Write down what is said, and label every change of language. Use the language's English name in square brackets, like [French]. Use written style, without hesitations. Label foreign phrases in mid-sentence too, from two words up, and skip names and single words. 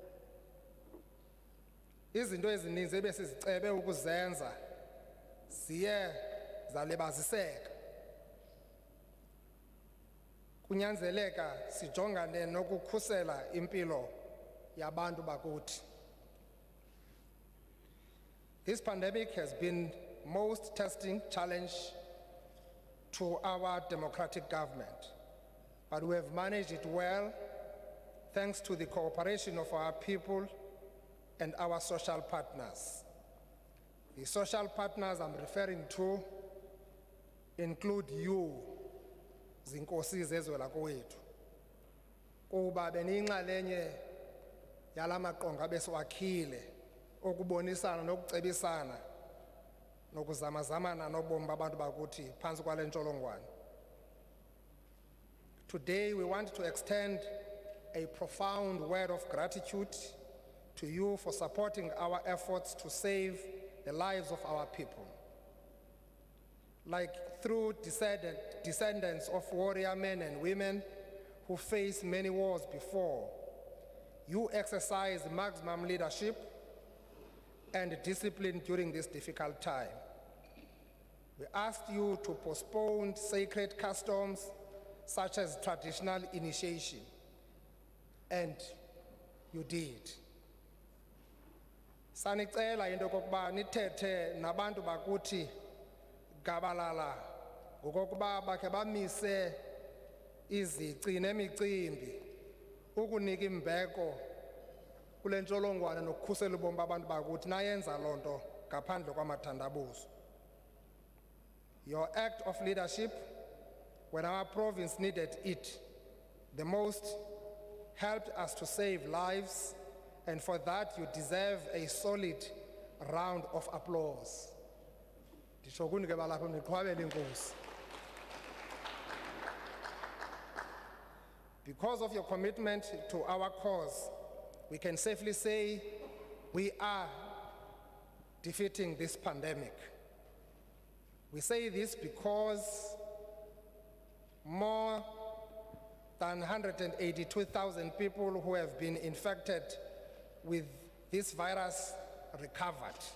[Xhosa] Izinto ezininzi ebesizicebe ukuzenza ziye zalibaziseka. Kunyanzeleka sijongane nokukhusela impilo yabantu bakuthi. [English] This pandemic has been most testing challenge to our democratic government, but we have managed it well thanks to the cooperation of our people and our social partners. The social partners I'm referring to include you, [Xhosa] zinkosi zezwe lakowethu, kuba beniyinxalenye yala maqonga besiwakhile okubonisana nokucebisana nokuzamazamana nobomi babantu bakuthi phantsi kwale ntsholongwane. [English] Today we want to extend a profound word of gratitude to you for supporting our efforts to save the lives of our people. Like through descendants of warrior men and women who faced many wars before, you exercised maximum leadership and discipline during this difficult time. We asked you to postpone sacred customs such as traditional initiation, and you did. [Xhosa] Sanicela into kokuba nithethe nabantu bakuthi gabalala ngokokuba bakhe bamise izici nemicimbi ukunika imbeko kule ntsholongwane nokukhusela ubomi babantu bakuthi nayenza loo nto ngaphandle kwamathandabuzo. [English] Your act of leadership when our province needed it the most helped us to save lives, and for that you deserve a solid round of applause. [Xhosa] Nditsho kuni ke balapha niqhwabele inkosi. [English] Because of your commitment to our cause, we can safely say we are defeating this pandemic. We say this because more than 182,000 people who have been infected with this virus recovered.